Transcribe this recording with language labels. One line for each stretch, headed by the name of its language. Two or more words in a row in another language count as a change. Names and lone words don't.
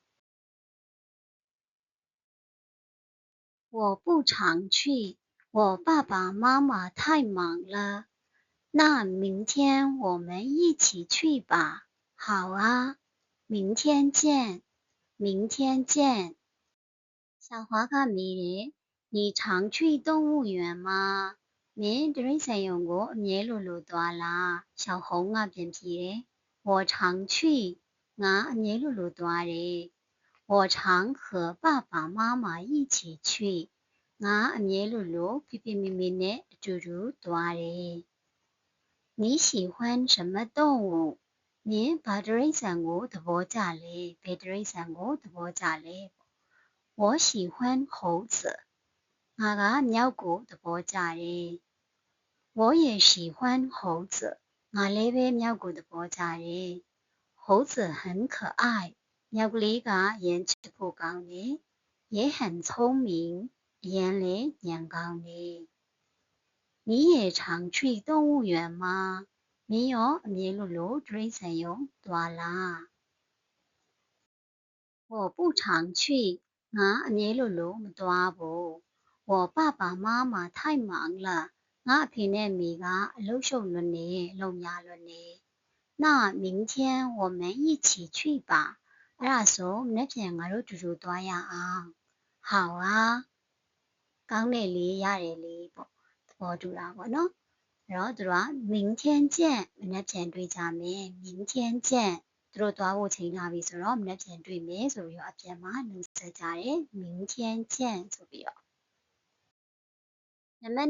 Chinese: 我不常去我爸爸妈妈太忙了那明天我们一起去吧好啊明天见明天见小华
Burmese: ကမေးတယ်
Chinese: 你常去动物园吗
Burmese: မင်းတိရစ္ဆာန်ရုံ ကိုအမြဲလိုသွားလား小红ကပြန်ဖြေတယ်
Chinese: 我常去
Burmese: ငါအမြဲလိုသွားတယ်
Chinese: 我常和爸爸妈妈一起去
Burmese: ငါအမြဲလိုဖေဖေ မေမေနဲ့အတူတူသွားတယ်
Chinese: 你喜欢什么动物
Burmese: မင်းဘာတိရစ္ဆာန်ကိုသဘောကျလဲဘ ယ်တိရစ္ဆာန်ကိုသဘောကျလဲ
Chinese: 我喜欢猴子
Burmese: ငါကမျောက်ကိုသဘောကျတယ်
Chinese: 我也喜欢猴子
Burmese: ငါလည်းပဲမျောက်ကိုသဘောကျတယ်
Chinese: 猴子很可爱
Burmese: မျောက်ကလေးကရမ်းချစ်ဖို့ကောင်းတယ်
Chinese: 也很聪明
Burmese: အရမ်းလည်းဉာဏ်ကောင်းတယ်
Chinese: 你也常去动物园吗
Burmese: မင်းရောအမြဲလိုတိရစ္ဆာန်ရုံသွားလား
Chinese: 我不常去
Burmese: ငါအမြဲလိုမသွားဘူး
Chinese: 我爸爸妈妈太忙了
Burmese: ငါအဖေနဲ့အမေကအလုပ်ရှုပ်လွန်းနေအလုပ်များလွန်းနေ
Chinese: 那明天我们一起去吧
Burmese: အဲ့ဒါဆိုမနေ့ပြန်ငါတို့တူတူသွားရအောင်
Chinese: 好啊
Burmese: ကောင်းတယ်လေရတယ်လေပေါ့သဘောတူ တာပေါ့နော်အဲ့တော့သူတို့က
Chinese: 明天见
Burmese: မနေ့ပြန်တွေ့ကြမယ်
Chinese: 明天见
Burmese: သူတို့သွားဖို့ချိန်လာပြီဆိုတော့မနေ့ပြန်တွေ့မယ်ဆိုပြီးတော့အပြန်မှာနှုတ်ဆက်ကြတယ်
Chinese: 明天见
Burmese: ဆိုပြီးတော့နံပါတ်